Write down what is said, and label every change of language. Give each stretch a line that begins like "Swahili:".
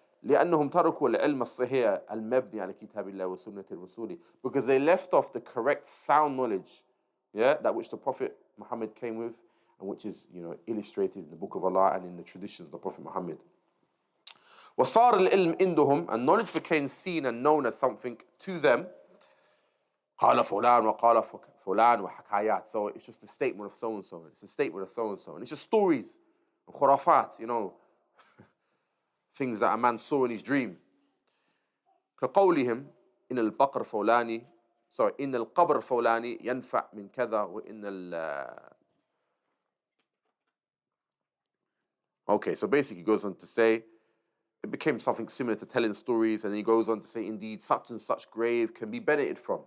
Arabic: لأنهم تركوا العلم الصحيح المبني على كتاب الله وسنة الرسول,
English: because they left off the correct sound knowledge, yeah, that which the Prophet Muhammad came with and which is, you know, illustrated in the Book of Allah and in the traditions of the Prophet Muhammad.
Arabic: وصار العلم عندهم,
English: and knowledge became seen and known as something to them.
Arabic: قال فلان وقال فلان وحكايات.
English: So it's just a statement of so and so. It's a statement of so and so, and it's just stories, khurafat, you know, things that a man saw in his dream.
Arabic: كقولهم إن البقر فلاني,
English: sorry,
Arabic: إن القبر فلاني ينفع من كذا وإن
English: Okay, so basically he goes on to say, it became something similar to telling stories, and he goes on to say, indeed, such and such grave can be benefited from.